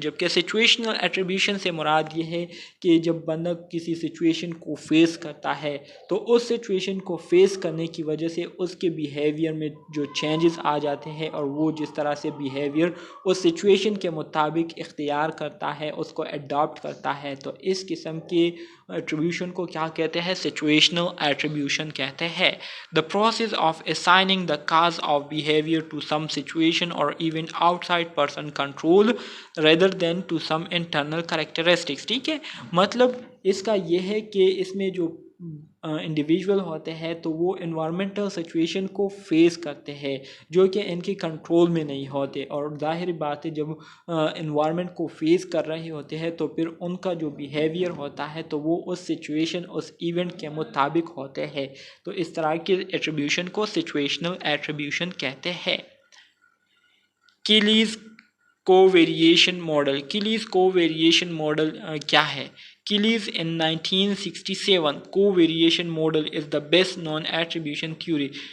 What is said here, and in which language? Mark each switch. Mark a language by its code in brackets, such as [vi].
[ur] جبکہ situational attribution سے مراد یہ ہے کہ جب بندہ کسی سچویشن کو فیس کرتا ہے تو اس سچویشن کو فیس کرنے کی وجہ سے اس کے بیہیویئر میں جو چینجز آ جاتے ہیں اور وہ جس طرح سے بیہیویئر اس سچویشن کے مطابق اختیار کرتا ہے، اس کو اڈاپٹ کرتا ہے. تو اس قسم کے ایٹریبیوشن کو کیا کہتے ہیں؟ سچویشنل ایٹریبیوشن کہتے ہیں. [en] The process of assigning the cause of behavior to some situation or even outside person control rather than to some internal characteristics. [ur] ٹھیک ہے. مطلب اس کا یہ ہے کہ اس میں جو انڈیویژول ہوتے ہیں تو وہ انوائرمنٹل سچویشن کو فیس کرتے ہیں جو کہ ان کے کنٹرول میں نہیں ہوتے، اور ظاہر بات ہے جب انوائرمنٹ کو فیس کر رہے ہوتے ہیں تو پھر ان کا جو بیہیویئر ہوتا ہے تو وہ اس سچویشن، اس ایونٹ کے مطابق ہوتے ہیں. تو اس طرح کے ایٹریبیوشن کو سچویشنل ایٹریبیوشن کہتے ہیں. کیلیز کوویریشن ماڈل. کیلیز کوویریشن ماڈل کیا ہے؟ [en] Keys in 1967 covariation model is the best known attribution theory.